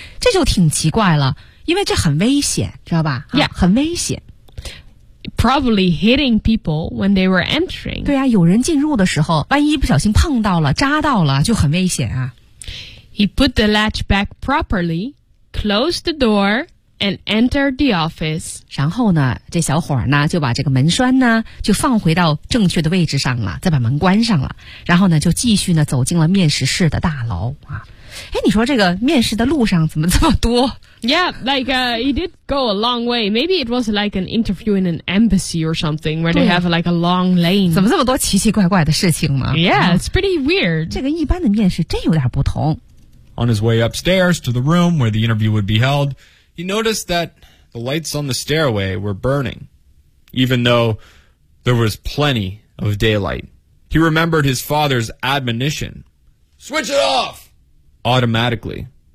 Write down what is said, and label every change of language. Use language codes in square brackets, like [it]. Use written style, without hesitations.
[zh] 这就挺奇怪了，因为这很危险，知道吧？ [en] Yeah. [zh] 很危险。 [en] Probably hitting people when they were entering. [zh] 对啊，有人进入的时候，万一不小心碰到了，扎到了，就很危险啊。 [en] He put the latch back properly, closed the door, and entered the office. [zh] 然后呢，这小伙儿呢，就把这个门栓呢，就放回到正确的位置上了，再把门关上了，然后呢，就继续呢，走进了面试室的大楼啊。哎，你说这个面试的路上怎么这么多？ [en] Yeah, like, he did go a long way. Maybe it was like an interview in an embassy or something where they have like a long lane. [zh] 怎么这么多奇奇怪怪的事情呢？ [en] Yeah, it's pretty weird. [zh] 这个一般的面试真有点不同。 [en] On his way upstairs to the room where the interview would be held, he noticed that the lights on the stairway were burning, even though there was plenty of daylight. He remembered his father's admonition. Switch it off! Automatically.